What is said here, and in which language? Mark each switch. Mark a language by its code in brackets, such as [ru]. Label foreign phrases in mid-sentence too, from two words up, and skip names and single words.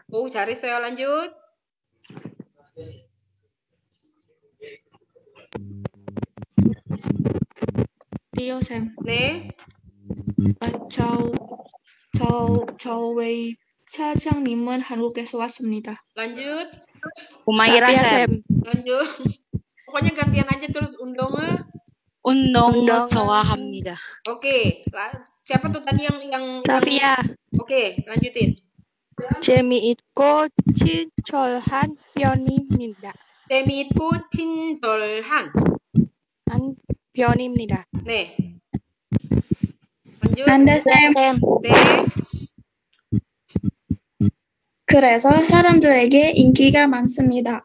[ko] 오, 잘했어요. lanjut. Theo Sam. 네. 저희 차장님은 한국에서 왔습니다. lanjut. Humaira Sam. lanjut. [id] Pokoknya gantian aja terus undongnya. [ko] 운동을 좋아합니다. [id] Oke. Siapa tuh tadi yang Safia. Oke, lanjutin. [ko] 재미있고 친절한 편입니다. 재미있고 친절한. 한 편입니다. 네. 먼저. 난다 쌤. 네. 그래서 사람들에게 인기가 많습니다.